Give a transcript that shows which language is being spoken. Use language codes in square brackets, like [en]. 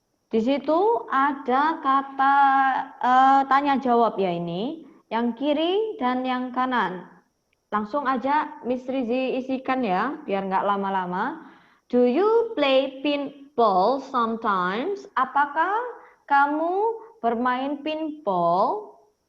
[id] Di situ ada kata tanya jawab ya ini, yang kiri dan yang kanan. Langsung aja Miss Rizi isikan ya, biar nggak lama-lama. [en] Do you play pinball sometimes? [id] Apakah kamu bermain pinball?